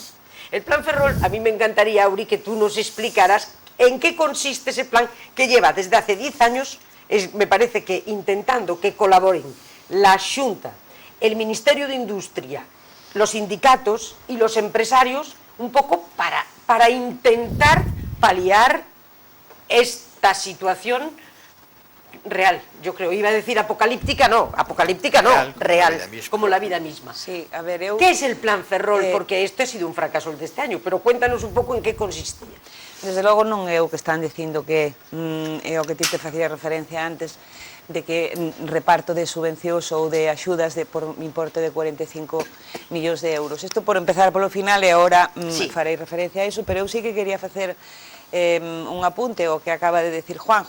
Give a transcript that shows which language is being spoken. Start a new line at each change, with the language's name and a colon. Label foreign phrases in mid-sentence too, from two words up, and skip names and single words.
Spanish: El Plan Ferrol, a mí me encantaría, Auri, que tú nos explicaras en qué consiste ese plan que lleva desde hace 10 años, me parece que intentando que colaboren la Xunta, el Ministerio de Industria, los sindicatos y los empresarios, un poco para intentar paliar esta situación real, yo creo. Iba a decir apocalíptica, no, real, como la vida misma. Sí, a ver, ¿Qué es el Plan Ferrol? Porque este ha sido un fracaso el deste año, pero cuéntanos un pouco en que consistía.
Galician: Desde logo non é o que están dicindo que é o que ti te facía referencia antes, de que reparto de subvencións ou de axudas por importe de 45 millóns de euros. Isto por empezar polo final e agora farei referencia a iso, pero eu sí que quería facer un apunte o que acaba de decir Juan.